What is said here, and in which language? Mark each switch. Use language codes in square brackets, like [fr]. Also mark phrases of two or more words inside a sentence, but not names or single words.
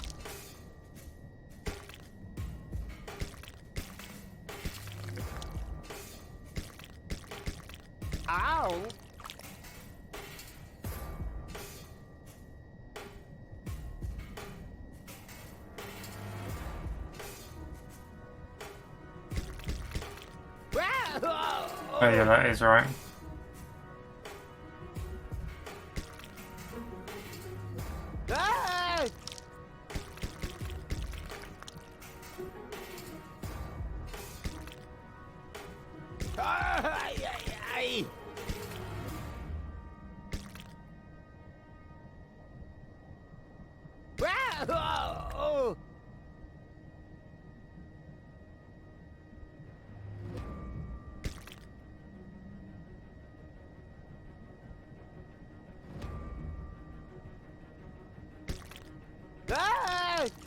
[en] Ow! Oh yeah, that is right. Ah! Ay, ay, ay. Oh. Ah!